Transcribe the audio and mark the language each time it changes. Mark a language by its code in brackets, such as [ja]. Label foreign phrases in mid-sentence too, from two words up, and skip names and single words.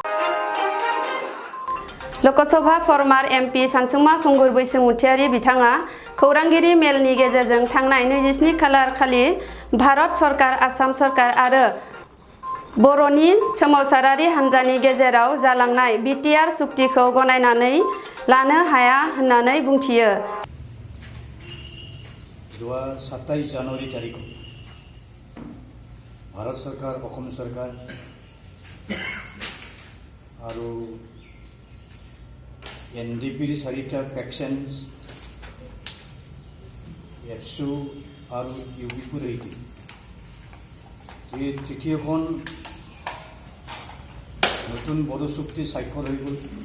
[brx] लोकसभा फर्मार एमपि सानसुमा खुंगुर बैसोमुथियारि बिथाङा खौरांगिरि मेलनि गेजेरजों थांनाय 27 खालार खालि भारत सरकार, आसाम सरकार आरो बर'नि सोमावसारारि हान्जानि गेजेराव जालांनाय बिटिआर सुक्तिखौ गनायनानै लानो हाया होननानै बुंथियो। [as] 27 জানুৱাৰী তাৰিখত भारत सरकार, অসম सरकार আৰু এনডিপিৰ 4টা ফেকশনস এফসু আৰু ইউপিপিৰ এই তৃতীয়খন নতুন বড়ো চুক্তি স্বাক্ষৰ হৈ গ'ল।